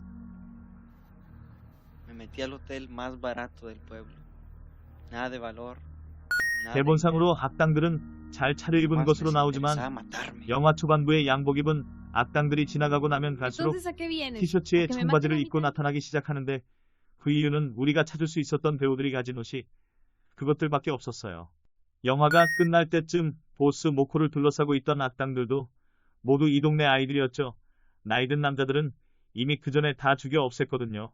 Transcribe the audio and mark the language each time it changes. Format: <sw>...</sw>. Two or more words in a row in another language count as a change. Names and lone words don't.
<es>Me metí al hotel más barato del pueblo. Nada de valor. nada de</es> <ko>대본상으로</ko> <es>dinero.</es> <ko>악당들은 잘 차려입은</ko> <es>Más</es> <ko>것으로</ko> <es>les</es> <ko>나오지만</ko> <es>interesaba matarme.</es> <ko>영화 초반부의 양복 입은 악당들이 지나가고 나면 갈수록</ko> <es>Entonces, ¿a qué vienes?</es> <ko>티셔츠에</ko> <es>¿A que me</es> <ko>청바지를</ko> <es>maten a mí</es> <ko>입고</ko> <es>también?</es> <ko>나타나기 시작하는데 그 이유는 우리가 찾을 수 있었던 배우들이 가진 옷이 그것들밖에 없었어요. 영화가 끝날 때쯤 보스 모코를 둘러싸고 있던 악당들도 모두 이 동네 아이들이었죠. 나이든 남자들은 이미 그 전에 다 죽여 없앴거든요.</ko>